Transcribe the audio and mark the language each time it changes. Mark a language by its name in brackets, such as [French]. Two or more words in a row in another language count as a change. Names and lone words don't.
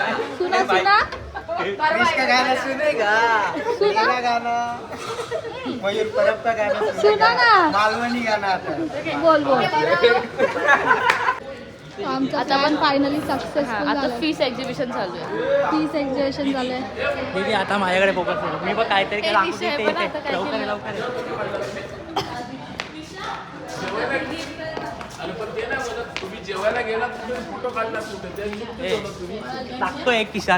[Hindi] सुना सुना किरीश का गाना सुनेगा. मेरा गाना, मयूर परब का गाना सुना सुनेगा. ना. मालवणी गाना आता है. बोल बोल. [Marathi] आमचं आता पण [English] finally successful [Marathi] आता झालं. [English] fish exhibition [Marathi] चालू आहे. [English] fees exhibition [Marathi] झालंय. ठीक आहे, आता माझ्याकडे फोकस करू. मी पण काहीतरी एक विषय आहे, पण आता काय लवकर केलं? लवकर. टाकतो एक खिशात.